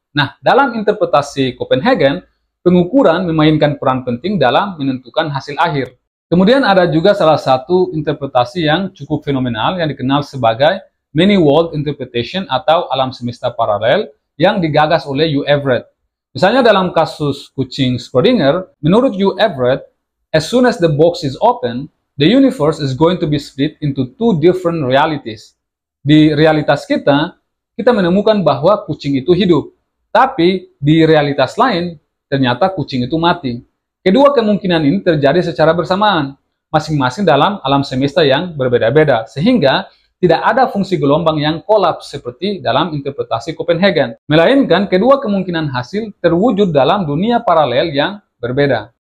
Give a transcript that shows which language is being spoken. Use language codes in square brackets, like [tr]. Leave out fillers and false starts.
[id] Nah, dalam interpretasi Copenhagen, pengukuran memainkan peran penting dalam menentukan hasil akhir. Kemudian ada juga salah satu interpretasi yang cukup fenomenal yang dikenal sebagai Many World Interpretation atau alam semesta paralel yang digagas oleh Hugh Everett. Misalnya dalam kasus kucing Schrödinger, menurut Hugh Everett, [en] as soon as the box is open, the universe is going to be split into two different realities. [id] Di realitas kita menemukan bahwa kucing itu hidup. Tapi di realitas lain, ternyata kucing itu mati. Kedua kemungkinan ini terjadi secara bersamaan, masing-masing dalam alam semesta yang berbeda-beda. Sehingga tidak ada fungsi gelombang yang kolaps seperti dalam interpretasi Copenhagen, melainkan kedua kemungkinan hasil terwujud dalam dunia paralel yang berbeda.